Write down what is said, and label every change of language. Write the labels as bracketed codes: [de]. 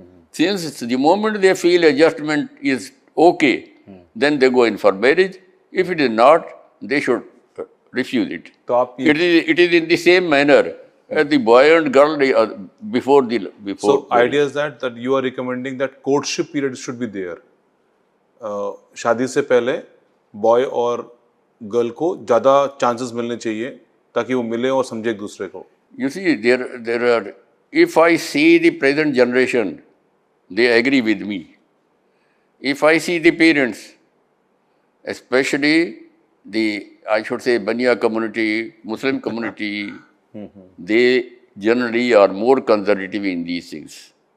[en] Since the moment they feel adjustment is okay, then they go in for marriage. If it is not, they should refuse it. It is in the same manner as the boy and girl before. So idea is that you are recommending that courtship period should be there. [hi] शादी से पहले boy और girl को ज़्यादा chances मिलने चाहिए ताकि वो मिले और समझे एक दूसरे को. [en] You see, there are. If I see the present generation, they agree with me. If I see the parents, especially I should say, Baniya community, Muslim community, they generally are more conservative in these things.